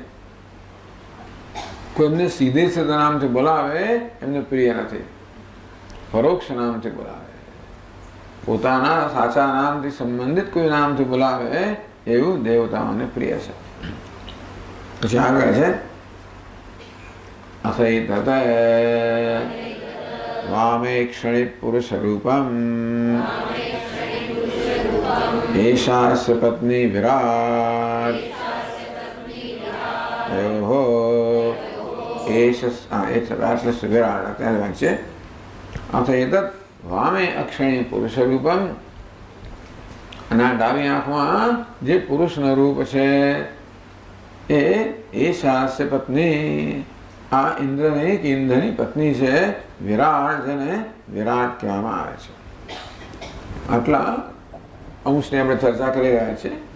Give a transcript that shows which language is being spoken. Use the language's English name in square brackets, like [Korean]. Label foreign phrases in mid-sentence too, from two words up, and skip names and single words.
[Gujarati] કોઈ એમને સીધે સીધા નામથી બોલાવે એમને પ્રિય નથી, પરોક્ષ નામથી બોલાવે. પોતાના સાચા નામથી સંબંધિત કોઈ નામથી બોલાવે એવું દેવતાઓને પ્રિય છે. પછી આગળ છે [Sanskrit] अथैतत वामे क्षणे पुरुष रूपम एषास्य पत्नी विराट हो विराट वाच्य. अथैतत वामे अक्षणे पुरुष रूपम, [Gujarati] અને ડાબી આંખમાં જે પુરુષનું રૂપ છે એ એષાસ્ય પત્ની, આ ઇન્દ્રની કે ઇન્દ્રની પત્ની છે વિરાટ, જેને વિરાટ કહેવામાં આવે છે. આટલા અંશની આપણે ચર્ચા કરી રહ્યા છીએ.